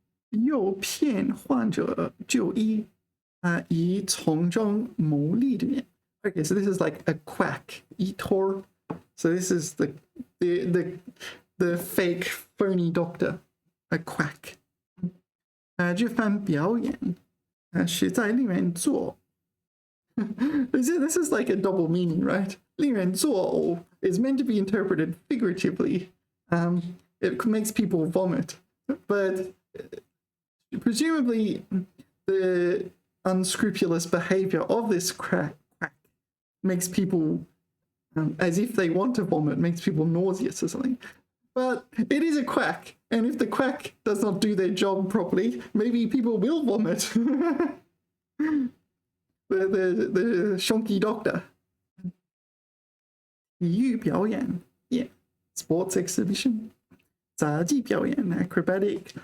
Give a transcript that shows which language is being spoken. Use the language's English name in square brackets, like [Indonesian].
[Chinese] 诱骗患者就医，以从中牟利的人. [English] Okay, so this is like a quack, 依托. So this is the fake phony doctor, a quack. [Chinese] 这番表演实在令人作. [English] This is like a double meaning, right? [Chinese] 令人作呕 [English] is meant to be interpreted figuratively. It makes people vomit, but presumably the unscrupulous behavior of this quack makes people, as if they want to vomit, makes people nauseous or something. But it is a quack, and if the quack does not do their job properly, maybe people will vomit. the shonky doctor. [Chinese] 体育表演, [English] yeah, sports exhibition. [Chinese] 杂技表演, acrobatic.